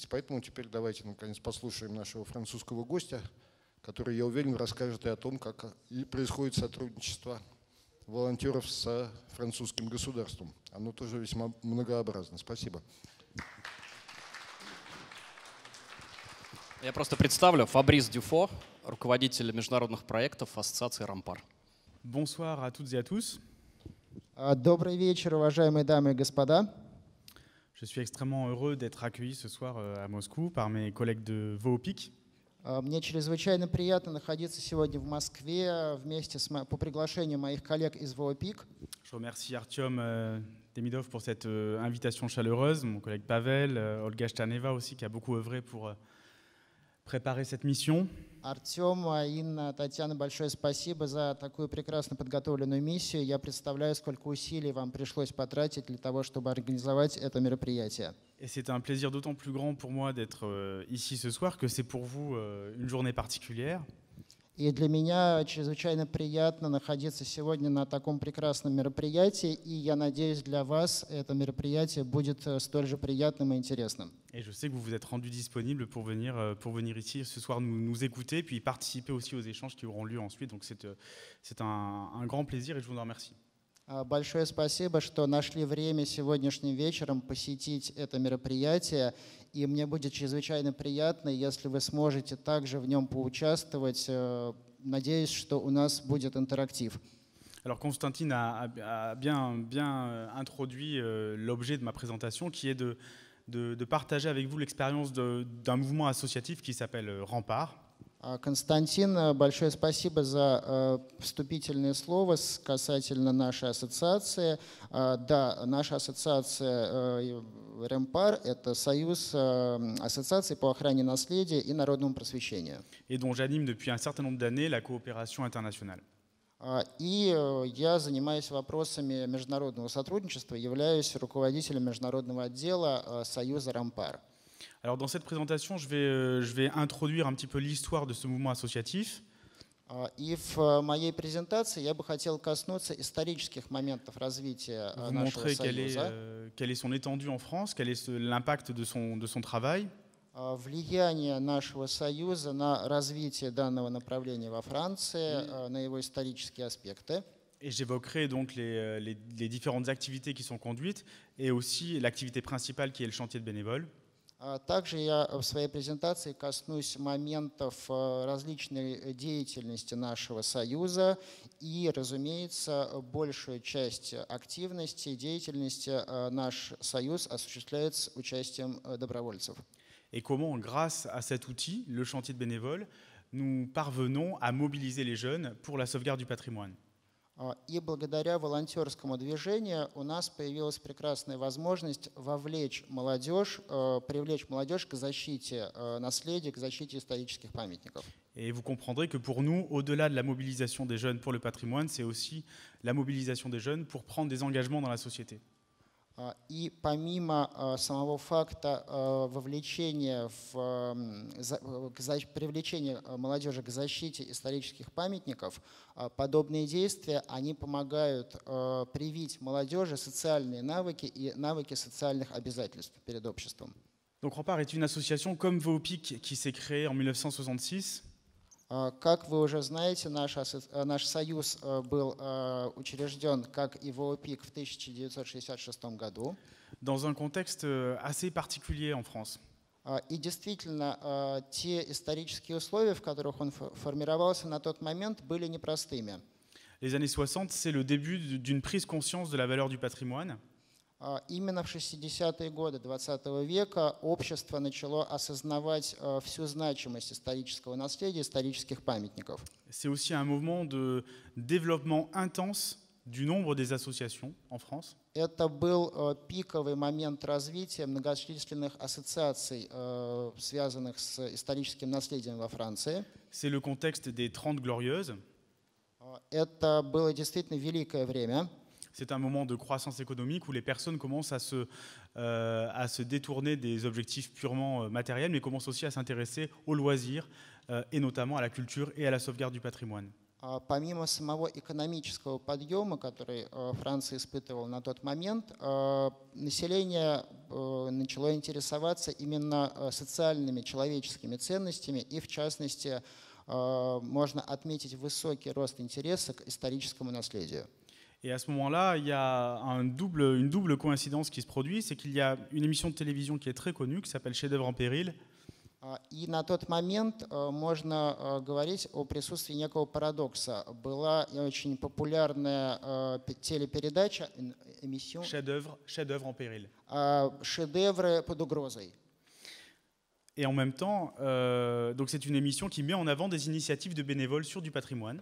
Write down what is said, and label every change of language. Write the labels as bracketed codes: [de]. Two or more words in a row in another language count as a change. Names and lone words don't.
[ru] Поэтому теперь давайте, наконец, послушаем нашего французского гостя, который, я уверен, расскажет и о том, как происходит сотрудничество волонтеров с французским государством. Оно тоже весьма многообразно. Спасибо. Я просто представлю. Фабрис Дюфо, руководитель международных проектов Ассоциации Рампар. [fr] Bonsoir à toutes et à tous. [ru] Добрый вечер, уважаемые дамы и господа. [fr] Je suis extrêmement heureux d'être accueilli ce soir à Moscou par mes collègues de VOPIC. [ru] Мне чрезвычайно приятно находиться сегодня в Москве вместе по приглашению моих коллег из ВОПИК. [fr] Je remercie Artyom Demidov pour cette invitation chaleureuse, mon collègue Pavel, Olga Shtaneva aussi qui a beaucoup œuvré pour préparer cette mission. [ru] Артем, Инна, Татьяна, большое спасибо за такую прекрасно подготовленную миссию. Я представляю, сколько усилий вам пришлось потратить для того, чтобы организовать это мероприятие. [fr] Et c'est un plaisir d'autant plus grand pour moi d'être ici ce soir que c'est pour vous une journée particulière. [ru] И для меня чрезвычайно приятно находиться сегодня на таком прекрасном мероприятии, и я надеюсь, для вас это мероприятие будет столь же приятным и интересным. [fr] Et je sais que vous vous êtes rendu disponible pour venir ici ce soir nous écouter, puis participer aussi aux échanges qui auront lieu ensuite. Donc c'est un grand plaisir et je vous en remercie. [ru] Большое спасибо, что нашли время сегодняшним вечером посетить это мероприятие. И мне будет чрезвычайно приятно, если вы сможете также в нем поучаствовать. Надеюсь, что у нас будет интерактив. [fr] Alors Constantine a bien introduit l'objet de ma présentation, qui est de partager avec vous l'expérience d'un mouvement associatif qui s'appelle Rempart. [ru] Константин, большое спасибо за вступительное слово касательно нашей ассоциации. Да, наша ассоциация Ремпар – это союз ассоциаций по охране наследия и народному просвещению. [fr] Et dont j'anime depuis un certain nombre d'années la coopération internationale. [ru] И я занимаюсь вопросами международного сотрудничества, являюсь руководителем международного отдела союза Ремпар. [fr] Alors dans cette présentation, je vais introduire un petit peu l'histoire de ce mouvement associatif. [ru] И в моей презентации я бы хотел коснуться исторических моментов развития нашего союза. [fr] Quelle est son étendue en France, quel est l'impact de son travail. [ru] Влияние нашего союза на развитие данного направления во Франции, на его исторические аспекты. [fr] Et j'évoquerai donc les différentes activités qui sont conduites et aussi l'activité principale qui est le chantier de bénévoles. [ru] Также я в своей презентации коснусь моментов различной деятельности нашего союза и, разумеется, большую часть активности, деятельности наш союз осуществляет с участием добровольцев. [fr] Et comment, grâce à cet outil, le chantier de bénévoles, nous parvenons à mobiliser les jeunes pour la sauvegarde du patrimoine. [ru] И благодаря волонтерскому движению у нас появилась прекрасная возможность привлечь молодежь к защите наследия, к защите исторических памятников. [fr] Et vous comprendrez que pour nous, au-delà de la mobilisation des jeunes pour le patrimoine, c'est aussi la mobilisation des jeunes pour prendre des engagements dans la société. [ru] И помимо самого факта привлечения молодежи к защите исторических памятников, подобные действия, они помогают привить молодежи социальные навыки и навыки социальных обязательств перед обществом. [fr] Donc Rempart est une association comme VOPIC qui s'est créée en 1966. [ru] Как вы уже знаете, наш союз был учрежден, как и ВОПИК, в 1966 году. [fr] Dans un contexte assez particulier en France. [ru] И действительно, те исторические условия, в которых он формировался на тот момент, были непростыми. [fr] Les années 60, c'est le début d'une prise conscience de la valeur du patrimoine. [ru] Именно в 60-е годы XX века общество начало осознавать всю значимость исторического наследия, исторических памятников. [fr] C'est aussi un mouvement de développement intense du nombre des associations en France. [ru] Это был пиковый момент развития многочисленных ассоциаций, связанных с историческим наследием во Франции. [fr] C'est le contexte des 30 Glorieuses. [ru] Это было действительно великое время. [fr] C'est un moment de croissance économique où les personnes commencent à se détourner des objectifs purement matériels, mais commencent aussi à s'intéresser aux loisirs et notamment à la culture et à la sauvegarde du patrimoine. [ru] Помимо самого экономического подъема, который Франция испытывала на тот момент, население начало интересоваться именно социальными, человеческими ценностями, и в частности можно отметить высокий рост интереса к историческому наследию. [fr] Et à ce moment-là, il y a une double coïncidence qui se produit, c'est qu'il y a une émission de télévision qui est très connue, qui s'appelle Chef-d'œuvre en péril. [ru] И на тот момент можно говорить о присутствии некого парадокса. Была очень популярная телепередача, эмиссион Chef-d'œuvre en péril. «Шедевры под угрозой». [fr] Et en même temps, donc c'est une émission qui met en avant des initiatives de bénévoles sur du patrimoine.